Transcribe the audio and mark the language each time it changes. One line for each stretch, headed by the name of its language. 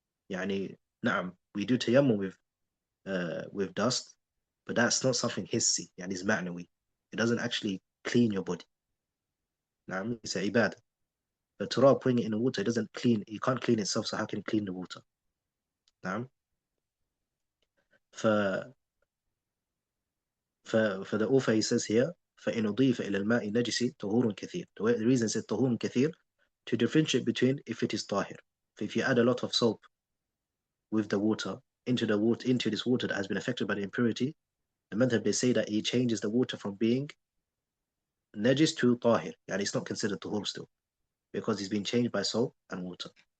English: Na'am, we do tayammum with dust, but that's not something hissi, it's ma'nawi. It doesn't actually clean your body. Na'am, it's a ibadah. But turab, putting it in the water, it can't clean itself, so how can it clean the water? Na'am. For the author, he says here,
Arabic: فَإِنْ أُضِيفَ إِلَى الْمَاءِ نَجِسِ طَهُورٌ كَثِيرٌ.
English: The reason it says
Arabic: طَهُورٌ كَثِيرٌ,
English: to differentiate between if it is tahir. If you add a lot of soap with the water into this water that has been affected by the impurity, the madhab, they say that it changes the water from being najis to tahir. It's not considered tahur still, because it's been changed by soap and water.